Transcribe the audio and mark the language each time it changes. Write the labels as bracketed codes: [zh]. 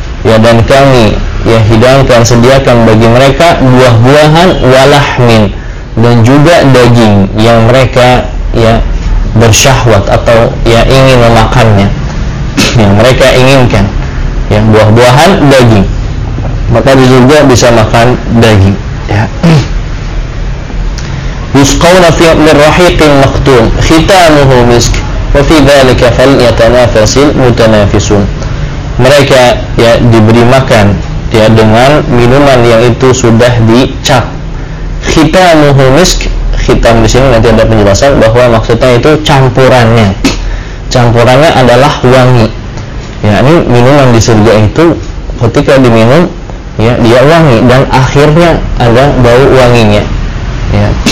[id] Ya dan kami ya hidangkan, sediakan bagi mereka buah-buahan, walahmin, dan juga daging yang mereka ya bersyahwat atau ya ingin memakannya, yang mereka inginkan, ya buah-buahan, daging. Maka di surga bisa makan daging, ya. [ar] يلقون في رحيق مختوم ختامه مسك وفي ذلك فليتنافس المتنافسون. [id] Mereka ya diberi makan ya dengan minuman yang itu sudah dicap. [ar] Khitamuhu misk, [id] khitam di sini nanti ada penjelasan bahwa maksudnya itu campurannya. Campurannya adalah wangi. Ya, ini minuman di surga itu ketika diminum ya dia wangi dan akhirnya ada bau wanginya. Ya.